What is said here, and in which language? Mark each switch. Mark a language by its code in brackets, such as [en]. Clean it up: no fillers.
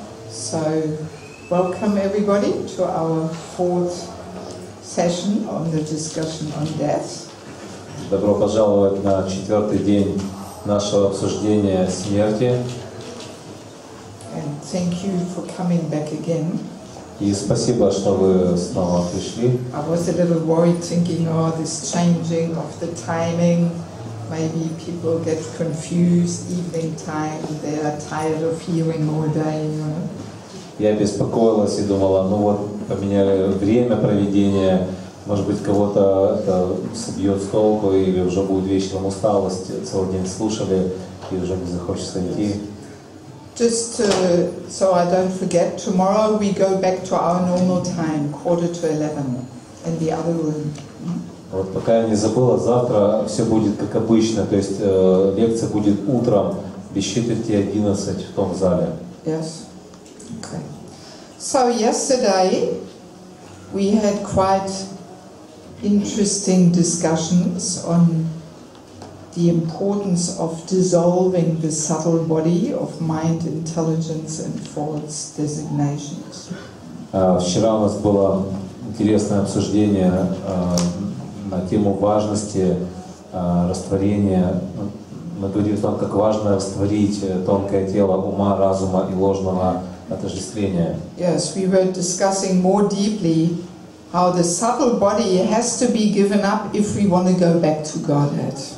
[en] So, welcome everybody to our fourth session on the discussion on death. [ru] Добро пожаловать на 4-й день нашего обсуждения смерти. [en] And thank you for coming back again. [ru] И спасибо, что вы снова пришли. [en] I was a little worried thinking, oh, this changing of the timing, maybe people get confused, evening time, they are tired of hearing all day, you know. [ru] Я беспокоилась и думала, ну вот поменяли время проведения, может быть кого-то это собьет с толку или уже будет вечером усталость, целый день слушали и уже не захочется идти. [en] Just so I don't forget, tomorrow we go back to our normal time, 10:45, in the other room. [ru] Вот пока я не забыла, завтра все будет как обычно, то есть лекция будет утром без четверти 11 в том зале. [en] Yes. Okay. So yesterday we had quite interesting discussions on the importance of dissolving the subtle body of mind, intelligence and false designations. [ru] Вчера у нас было интересное обсуждение на тему важности растворения. Мы говорили о том, как важно растворить тонкое тело ума, разума и ложного отождествления. [en] Yes, we were discussing more deeply how the subtle body has to be given up if we want to go back to Godhead.